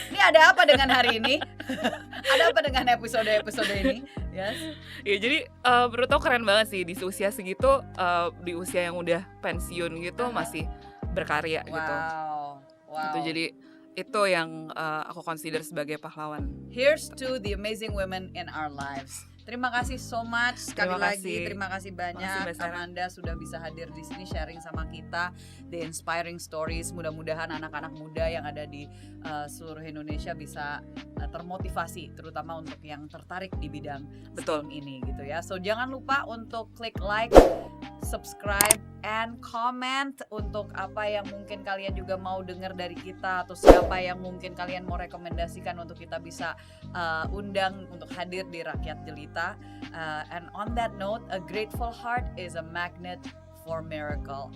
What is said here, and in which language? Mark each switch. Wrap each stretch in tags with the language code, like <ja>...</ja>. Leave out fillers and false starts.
<id>Ini ada apa dengan hari ini? Ada apa dengan episode ini? Yes. Ya jadi menurut aku keren banget sih di usia segitu, di usia yang udah pensiun gitu masih berkarya gitu. Wow. Gitu, jadi itu yang aku consider sebagai pahlawan.</id> <en>Here's to the amazing women in our lives.</en> <id>Terima kasih</id> <en>so much</en> <id>sekali lagi. Terima kasih banyak Amanda sudah bisa hadir di sini sharing sama kita</id> <en>the inspiring stories.</en> <id>Mudah-mudahan anak-anak muda yang ada di seluruh Indonesia bisa termotivasi, terutama untuk yang tertarik di bidang STEM ini gitu ya. So jangan lupa untuk klik</id> <en>like, subscribe, and comment</en> <id>untuk apa yang mungkin kalian juga mau dengar dari kita, atau siapa yang mungkin kalian mau rekomendasikan untuk kita bisa undang untuk hadir di Rakyat Jelita.</id> <en>And on that note, a grateful heart is a magnet for miracle.</en>